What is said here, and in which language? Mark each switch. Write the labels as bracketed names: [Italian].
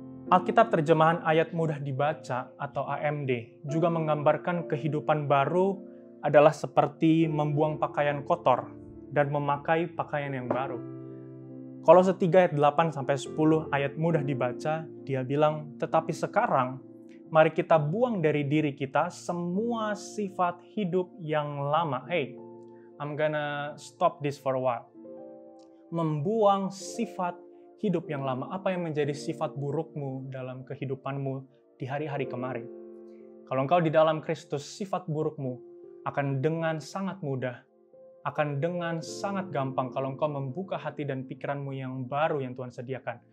[Indonesian] Alkitab terjemahan ayat mudah dibaca atau AMD juga menggambarkan kehidupan baru adalah seperti membuang pakaian kotor dan memakai pakaian yang baru. Kolose 3 ayat 8-10 ayat mudah dibaca, dia bilang, tetapi sekarang mari kita buang dari diri kita semua sifat hidup yang lama. [English] Hey, I'm gonna stop this for a while. [Indonesian] Membuang sifat hidup yang lama. Apa yang menjadi sifat burukmu dalam kehidupanmu di hari-hari kemarin? Kalau engkau di dalam Kristus, sifat burukmu akan dengan sangat mudah, akan dengan sangat gampang kalau engkau membuka hati dan pikiranmu yang baru yang Tuhan sediakan.